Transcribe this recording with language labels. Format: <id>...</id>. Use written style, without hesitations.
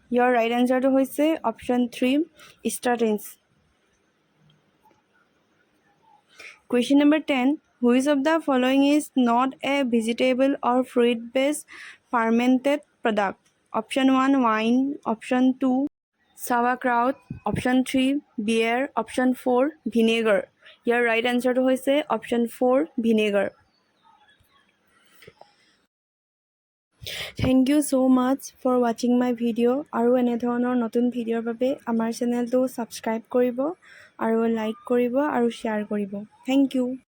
<as>ইয়াৰ right এনচাৰটো হৈছে option 3 ষ্টাৰ্টেন্স।</as> <en>Question number 10. Which of the following is not a vegetable or fruit-based fermented product? Option 1 wine, option 2 sauerkraut, option 3 beer, option 4 vinegar. Your right answer to hoise option 4 vinegar. Thank you so much for watching my video.</en> <as>আৰু এনে ধৰণৰ নতুন ভিডিঅ'ৰ বাবে আমাৰ চেনেলটো subscribe কৰিব আৰু লাইক কৰিব আৰু শ্বেয়াৰ কৰিব।</as> <en>Thank you.</en>